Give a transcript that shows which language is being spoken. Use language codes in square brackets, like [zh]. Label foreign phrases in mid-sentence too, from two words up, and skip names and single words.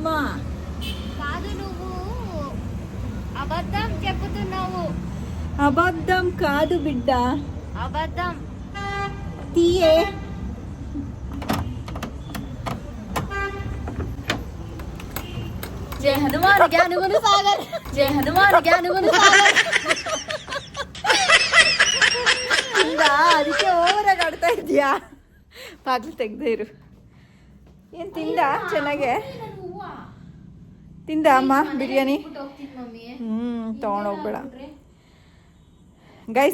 [te] కాదు, నువ్వు అబద్ధం చెబుతున్నావు. అబద్ధం కాదు బిడ్డ. అబద్ధం. తీయే. [hi] जय हनुमान ज्ञानगुण सागर. जय हनुमान ज्ञानगुण सागर. [kn] ಅದಕ್ಕೆ ಓವರಾಗಿ ಆಡ್ತಾ ಇದೆಯಾ? ಬಾಗಿಲು ತೆಗ್ದೇ ಇರು. ಏನು ತಿಂದ? ಚೆನ್ನಾಗೆ ತಿಂದ ಅಮ್ಮ ಬಿರಿಯಾನಿ? ತೊಗೊಂಡೋಗ್ಬೇಡ ಗೈಸ್.